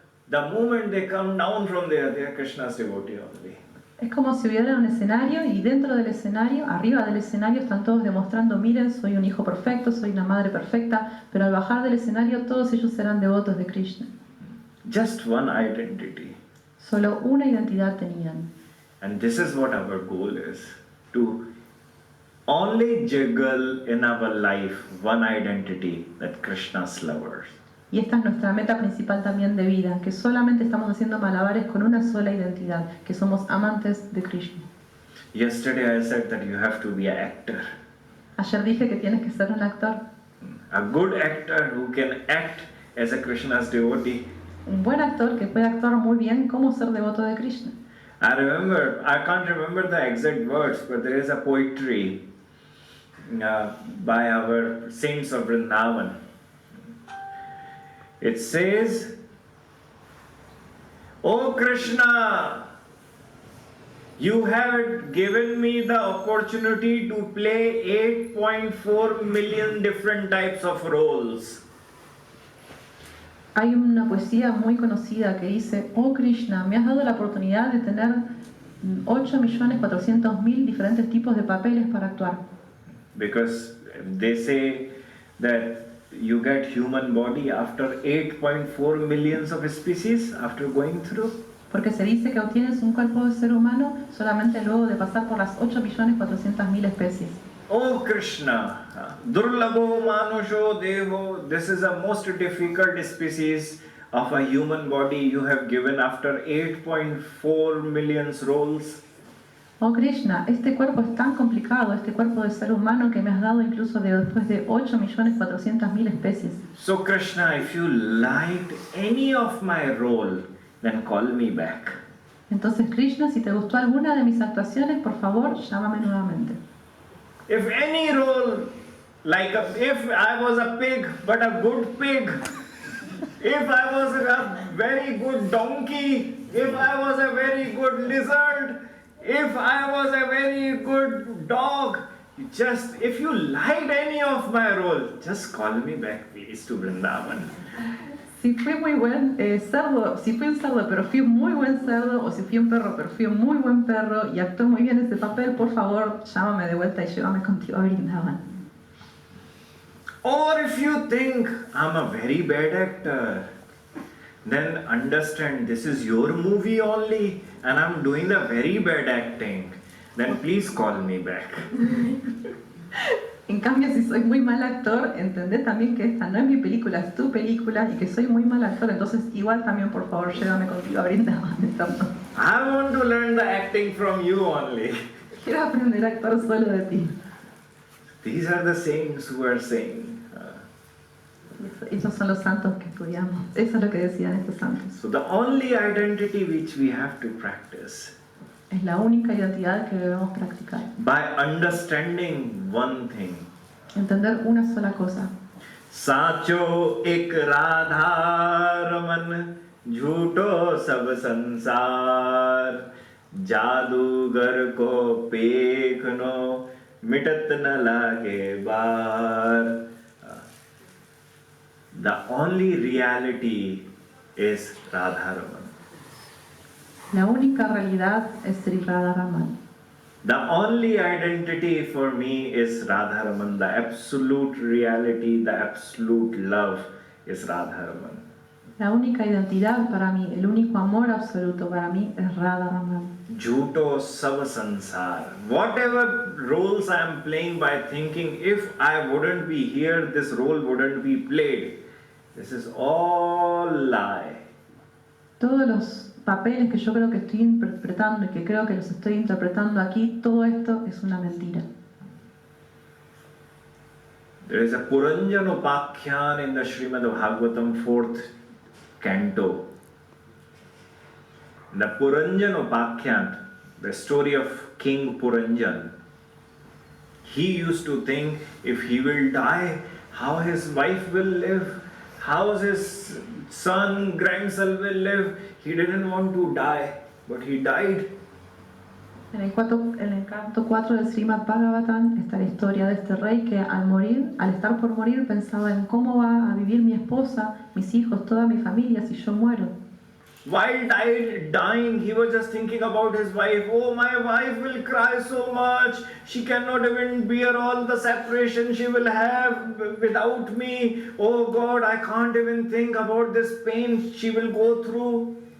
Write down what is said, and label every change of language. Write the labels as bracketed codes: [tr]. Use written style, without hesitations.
[en] The moment they come down from there, they are Krishna's devotee only. [es] Es como si hubiera un escenario y dentro del escenario, arriba del escenario, están todos demostrando, miren, soy un hijo perfecto, soy una madre perfecta, pero al bajar del escenario todos ellos serán devotos de Krishna. [en] Just one identity. [es] Solo una identidad tenían. [en] And this is what our goal is, to only juggle in our life one identity, that Krishna's lovers. [es] Y esta es nuestra meta principal también de vida, que solamente estamos haciendo malabares con una sola identidad, que somos amantes de Krishna. [en] Yesterday I said that you have to be an actor. [es] Ayer dije que tienes que ser un actor. [en] A good actor who can act as a Krishna's devotee. [es] Un buen actor que puede actuar muy bien como ser devoto de Krishna. [en] I can't remember the exact words, but there is a poetry by our saints of Vrindavan. It says, "O Krishna, you have given me the opportunity to play 8.4 million different types of roles. [es] Hay una poesía muy conocida que dice, oh Krishna, me has dado la oportunidad de tener 8.400.000 diferentes tipos de papeles para actuar. [en] Because they say that you get human body after 8.4 millions of species after going through. [es] Porque se dice que obtienes un cuerpo de ser humano solamente luego de pasar por las 8.400.000 especies. [en] Oh Krishna, [sa] Durlabho Manusho Deho, [en] this is the most difficult species of a human body you have given after 8.4 million roles. [es] Oh Krishna, este cuerpo es tan complicado, este cuerpo de ser humano que me has dado incluso después de 8.400.000 especies. [en] So Krishna, if you liked any of my role, then call me back. [es] Entonces Krishna, si te gustó alguna de mis actuaciones, por favor, llámame nuevamente. [en] If any role, like if I was a pig, but a good pig, if I was a very good donkey, if I was a very good lizard, if I was a very good dog, just if you liked any of my role, just call me back please to Vrindavan. [es] Si fui muy buen cerdo, si fui un cerdo pero fui un muy buen cerdo, o si fui un perro pero fui un muy buen perro y actué muy bien ese papel, por favor, llámame de vuelta y llévame contigo a Brindavan. [en] Or if you think I'm a very bad actor, then understand this is your movie only and I'm doing the very bad acting. Then please call me back. [es] En cambio, si soy muy mal actor, entendé también que esta no es mi película, es tu película y que soy muy mal actor, entonces igual también por favor llévame contigo a Brindavan. [en] I want to learn the acting from you only. [es] Quiero aprender a actuar solo de ti. [en] These are the saints who are saying. [es] Esos son los santos que estudiamos. Eso es lo que decían estos santos. [en] So the only identity which we have to practice, [es] Es la única identidad que debemos practicar. [en] by understanding one thing. [es] Entender una sola cosa. [hi] साचो एक राधा रमन झूठो सब संसार जादूगर को पेखनो मिटत न लागे बार. [en] The only reality is Radharaman. [es] La única realidad es Sri Radharaman. [en] The only identity for me is Radharaman. The absolute reality, the absolute love is Radharaman. [es] La única identidad para mí, el único amor absoluto para mí es Radharaman. [hi] Jhuto sab sansar. [en] Whatever roles I am playing by thinking, if I wouldn't be here, this role wouldn't be played. This is all lie. [es] Todos los papeles que yo creo que estoy interpretando y que creo que los estoy interpretando aquí, todo esto es una mentira. [en] There is a Puranjanopakyan in the Srimad Bhagavatam 4th canto. The Puranjanopakyan, the story of King Puranjan. He used to think if he will die, how his wife will live, how his son, grandson will live. He didn't want to die, but he died. [es] En el canto 4 del Srimad Bhagavatam está la historia de este rey que al morir, al estar por morir, pensaba en cómo va a vivir mi esposa, mis hijos, toda mi familia si yo muero. [en] While dying, he was just thinking about his wife. Oh, my wife will cry so much. She cannot even bear all the separation she will have without me. Oh God, I can't even think about this pain she will go through.